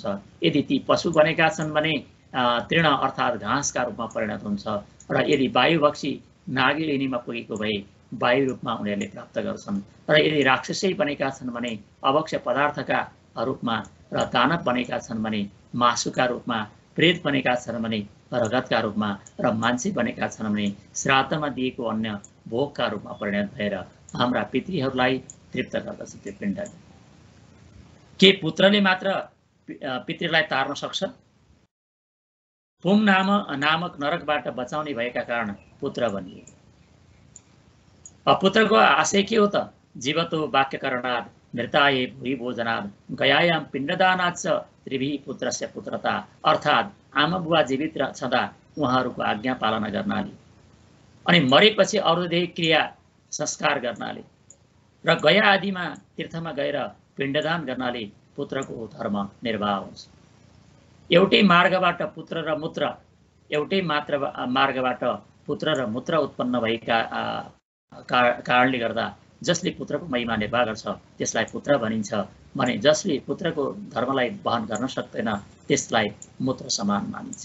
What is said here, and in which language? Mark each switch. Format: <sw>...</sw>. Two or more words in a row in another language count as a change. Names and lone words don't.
<ne>यदि ती पशु बनेका छन् भने तृण अर्थात् घाँसका रूपमा परिणत हुन्छ र यदि वायुभक्षी नागिलिनीमा पुगेको भए वायु रूपमा उनीहरूले प्राप्त गर्छन् र यदि राक्षसै बनेका छन् भने अभक्ष्य पदार्थका रूपमा र दानव बनेका छन् भने मासुका रूपमा, प्रेत बनेका छन् भने रगतका रूपमा र मान्छे बनेका छन् भने श्राद्धमा दिएको अन्न भोगका रूपमा परिणत भएर हाम्रा पितृहरूलाई तृप्त गर्दछ त्यो पिण्डले। के पुत्रले मात्र पितृलाई तार्न सक्छ? पुम नामक नरकबाट बचाउने भएका कारण पुत्र बनिए। पुत्रको आशय के हो त?</ne> <sa>जीवतो वाक्यकरणात् मृताये भूरि भोजनात् गयायाम पिण्डदानाच्च त्रिभिः पुत्रस्य पुत्रता,</sa> <ne>अर्थात् आमा बुवा जीवित छँदा उहाँहरूको आज्ञा पालना गर्नाले अनि मरेपछि अरूदेह क्रिया संस्कार गर्नाले र गया आदिमा तीर्थमा गएर पिण्डदान गर्नाले पुत्रको धर्म निर्वाह हुन्छ। एउटै मार्गबाट पुत्र र मूत्र, एउटै मार्गबाट पुत्र र मूत्र उत्पन्न भएका कारणले गर्दा जसले पुत्रको महिमा निर्वाह गर्छ त्यसलाई पुत्र भनिन्छ भने जसले पुत्रको धर्मलाई वहन गर्न सक्दैन त्यसलाई मूत्र समान मानिन्छ।</ne>